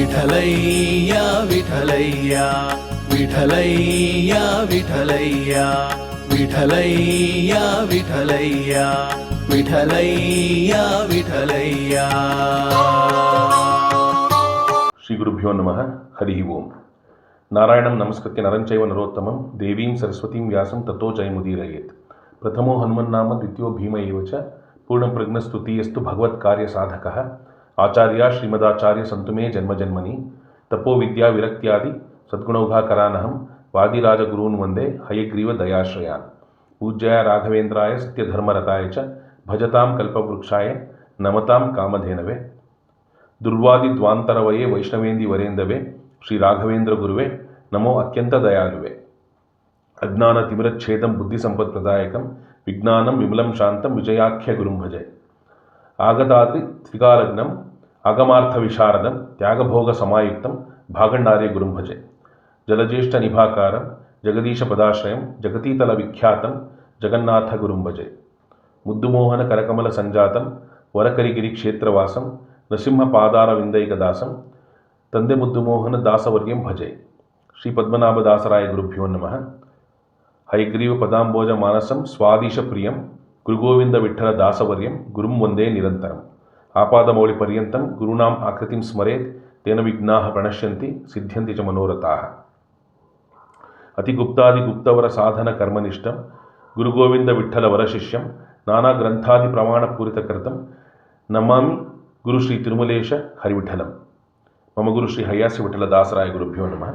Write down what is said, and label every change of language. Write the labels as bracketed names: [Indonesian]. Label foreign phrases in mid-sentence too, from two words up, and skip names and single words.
[Sanskrit] ವಿಠಲಯ್ಯ ವಿಠಲಯ್ಯ ವಿಠಲಯ್ಯ ವಿಠಲಯ್ಯ ವಿಠಲಯ್ಯ ವಿಠಲಯ್ಯ ವಿಠಲಯ್ಯ ವಿಠಲಯ್ಯ. ಶ್ರೀ ಗುರುಭ್ಯೋ ನಮಃ. ಹರಿ ಓಂ. ನಾರಾಯಣಂ ನಮಸ್ಕೃತ್ಯ ನರಂಚೈವ ನರೋತ್ತಮಂ ದೇವೀಂ ಸರಸ್ವತೀಂ ವ್ಯಾಸಂ ತಥೋ ಜಯಮುದೀರಯೇತ್. ಪ್ರಥಮೋ ಹನುಮನ್ನಾಮ ದ್ವಿತೀಯೋ ಭೀಮ ಏವ ಚ ಪೂರ್ಣಪ್ರಜ್ಞಸ್ತುತೀಯಸ್ತು ಭಗವತ್ಕಾರ್ಯ ಸಾಧಕಃ ಆಚಾರ್ಯ ಶ್ರೀಮದಾಚಾರ್ಯ ಸಂತು ಮೇ ಜನ್ಮಜನ್ಮನಿ. ತಪೋ ವಿದ್ಯಾ ವಿರಕ್ತ್ಯಾದಿ ಸದ್ಗುಣೌಘಾಕರಾನಹಂ ವಾದಿರಾಜಗುರೂನ್ ವಂದೇ ಹಯಗ್ರೀವ ದಯಾಶ್ರಯಾನ್. ಪೂಜ್ಯಾಯ ರಾಘವೇಂದ್ರಾಯ ಸತ್ಯಧರ್ಮರತಾಯ ಚ ಭಜತಾಂ ಕಲ್ಪವೃಕ್ಷಾಯ ನಮತಾಂ ಕಾಮಧೇನವೇ. ದುರ್ವಾದಿದ್ವಾಂತರವಯೇ ವೈಷ್ಣವೇಂದಿ ವರೇಂದವೇ ಶ್ರೀ ರಾಘವೇಂದ್ರ ಗುರುವೇ ನಮೋ ಅತ್ಯಂತ ದಯಾಳುವೆ. ಅಜ್ಞಾನ ತಿಮಿರಚ್ಛೇದಂ ಬುದ್ಧಿ ಸಂಪತ್ಪ್ರದಾಯಕಂ ವಿಜ್ಞಾನಂ ವಿಮಲಂ ಶಾಂತಂ ವಿಜಯಾಖ್ಯ ಗುರುಂ ಭಜೆ. ಆಗತಾದ್ರಿ ತ್ರಿಕಾಲಗ್ನಂ ಆಗಮಾರ್ಥ ವಿಶಾರದಂ ತ್ಯಾಗಭೋಗ ಸಮಾಯುಕ್ತಂ ಭಾಗಂಡಾರ್ಯ ಗುರುಂ ಭಜೆ. ಜಲಜ್ಯೇಷ್ಠ ನಿಭಾಕಾರಂ ಜಗದೀಶ ಪದಾಶ್ರಯಂ ಜಗತೀತಲ ವಿಖ್ಯಾತಂ ಜಗನ್ನಾಥ ಗುರುಂ ಭಜೆ. ಮುದ್ದುಮೋಹನ ಕರಕಮಲ ಸಂಜಾತಂ ವರಕರಿಗಿರಿ ಕ್ಷೇತ್ರವಾಸಂ ನೃಸಿಂಹ ಪಾದಾರವಿಂದೈಕದಾಸಂ ತಂದೆ ಮುದ್ದುಮೋಹನ ದಾಸವರ್ಯಂ ಭಜೆ. ಶ್ರೀ ಪದ್ಮನಾಭದಾಸರಾಯ ಗುರುಭ್ಯೋ ನಮಃ. ಹಯಗ್ರೀವ ಪದಾಂಬೋಜ ಮಾನಸಂ ಸ್ವಾದೀಶ ಪ್ರಿಯಂ ಗುರುಗೋವಿಂದ ವಿಠಲ ದಾಸವರ್ಯಂ ಗುರುಂ ವಂದೇ ನಿರಂತರಂ. ಆಪಾದಮೌಳಿ ಪರ್ಯಂತಂ ಗುರುನಾಂ ಆಕೃತಿಂ ಸ್ಮರೇತ್ ತೇನ ವಿಘ್ನಾಃ ಪ್ರಣಶ್ಯಂತಿ ಸಿದ್ಧ್ಯಂತಿ ಚ ಮನೋರಥಾಃ. ಅತಿಗುಪ್ತಾದಿಗುಪ್ತವರ ಸಾಧನ ಕರ್ಮನಿಷ್ಠಂ ಗುರುಗೋವಿಂದ ವಿಠಲ ವರಶಿಷ್ಯಂ ನಾನಾ ಗ್ರಂಥಾದಿ ಪ್ರಮಾಣ ಪೂರಿತಕೃತಂ ನಮಾಮಿ ಗುರು ಶ್ರೀ ತಿರುಮಲೇಶ ಹರಿವಿಠಲಂ. ಮಮ ಗುರು ಶ್ರೀ ಹಯ್ಯಾಸ್ಯ ವಿಠಲ ದಾಸರಾಯ ಗುರುಭ್ಯೋ ನಮಃ.